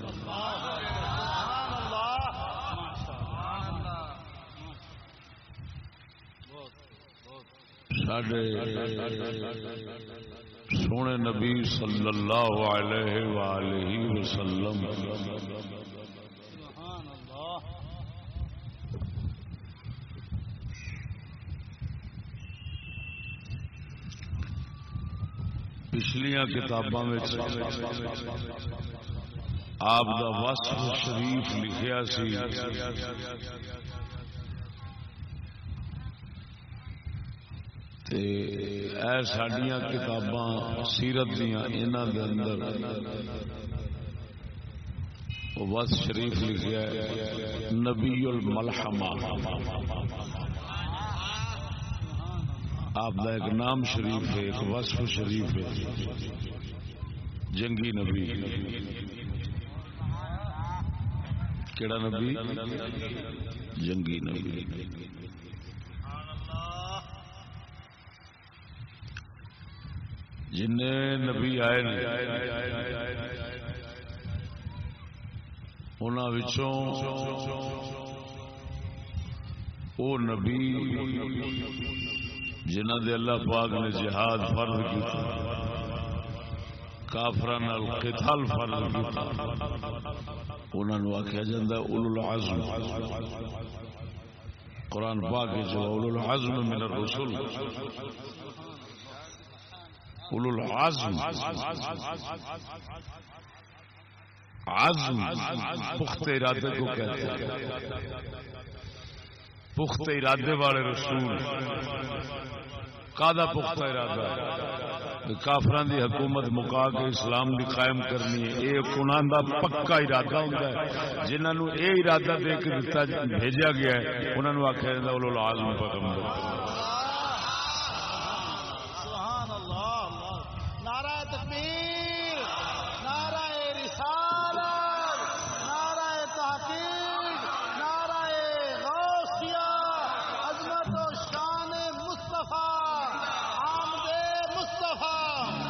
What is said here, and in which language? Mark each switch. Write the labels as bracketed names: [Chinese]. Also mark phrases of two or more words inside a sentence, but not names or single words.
[Punjabi] ساڈے سونے نبی صلی اللہ علیہ وآلہ وسلم پچھلیاں کتاباں آپ دا وصف شریف لکھیا سی تے اے ساڈیاں کتاباں سیرت دیاں انہاں دے اندر وصف شریف لکھیا ہے نبی الملحمہ. [Urdu] آپ کا ایک نام شریف ہے، ایک وصف شریف ہے، جنگی نبی. [Punjabi] کیڑا نبی؟ جنگی نبی. جن نبی آئے انہاں وچوں او نبی جنہ دے اللہ پاک نے جہاد فرض کیتا، کافراں نال قتال فرض کیتا، انہاں نوں آکھیا جاندا [Arabic] اولو العزم. [Urdu] قرآن پاک وچ [Arabic] اولو العزم من الرسل، اولو العزم [Urdu] عزم پختہ ارادے کو کہتے ہیں. [Punjabi] پختہ ارادے والے رسول کادا پختہ ارادہ؟ کافران دی حکومت مکا کے اسلام دی قائم کرنی ہے. [Urdu] یہ انہاں دا پکا ارادہ ہوتا ہے. [Punjabi] جنہاں نو اے ارادہ دے کے دتا بھیجا گیا ہے انہاں نو آکھیا جاندا [Arabic] اولو العزم [Punjabi] پیغمبر. [Arabic] سبحان اللہ. [Urdu] نعرہ تکبیر، نعرہ رسالت، نعرہ تحقیق، نعرہ غوثیہ، عظمت و شان مصطفیٰ، آمد مصطفیٰ.